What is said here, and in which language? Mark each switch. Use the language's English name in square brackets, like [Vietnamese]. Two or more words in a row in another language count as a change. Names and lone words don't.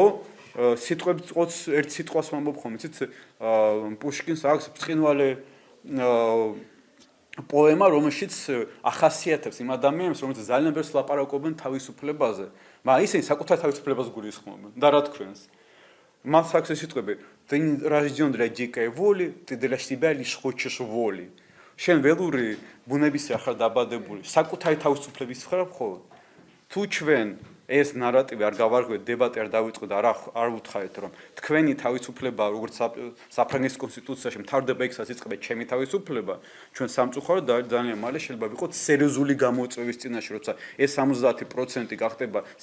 [Georgian] სიტყვებს ყოც ერთ სიტყვას ვამბობ ხოლმე, იცით, პუშკინს აქვს ბრწყინვალე პოემა, რომელშიც ახასიათებს იმ ადამიანებს, რომელთაც ძალიან ბევრს ლაპარაკობენ თავისუფლებაზე, მაგრამ ისინი საკუთარ თავისუფლებას გულისხმობენ და რა თქვენს. მას აქვს ეს სიტყვები: [Russian] "Ты рождён для дикой воли, ты для себя лишь хочешь воли." [Georgian] შენ ველური ბუნებისა ხარ დაბადებული, საკუთარი თავისუფლების მხრივ მხოლოდ. თუ ჩვენ ეს ნარატივი არ გავარკვევთ, დებატი არ დავიწყოთ, არ ვუთხარით, რომ თქვენი თავისუფლება, როგორც საფრანგეთის კონსტიტუციაში მთავრდება იქსაც იწყება ჩემი თავისუფლება, ჩვენ სამწუხაროდ ძალიან მალე შეიძლება ვიყოთ სერიოზული გამოწვევის წინაშე, როცა ეს 70% გახდება